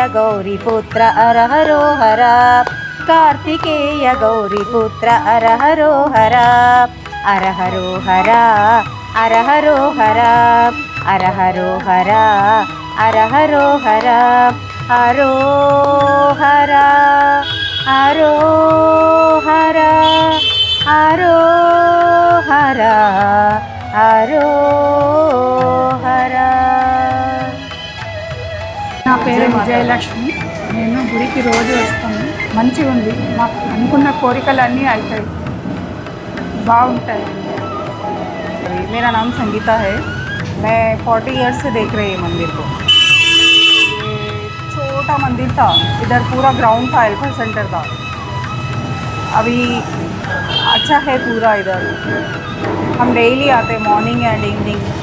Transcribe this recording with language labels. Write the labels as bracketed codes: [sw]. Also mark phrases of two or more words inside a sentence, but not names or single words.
[kn] ಗೌರಿ ಪುತ್ರ ಅರಹರೋ ಹರ ಕಾರ್ತಿಕೇಯ ಗೌರಿ ಪುತ್ರ ಅರಹರೋ ಹರ ಅರಹರೋ ಹರ ಅರಹರೋ ಹರ ಅರಹರೋ ಹರ ಅರಹರೋ ಹರ ಹರೋ ಹರ ಹರೋ ಹರ ಹರೋ ಹರ హర. [te] నా పేరు విజయలక్ష్మి. నేను గుడికి రోజు వస్తాను. మంచిగా ఉంది. మాకు అనుకున్న కోరికలన్నీ అవుతాయి, బాగుంటాయి. [hi] मेरा नाम संगीता है. मैं 40 ईयर्स से देख रही हूँ मंदिर को. ये छोटा मंदिर था, इधर पूरा ग्राउंड था, एल्फा सेंटर था. अभी अच्छा है पूरा इधर. हम डेली आते हैं [en] morning and evening.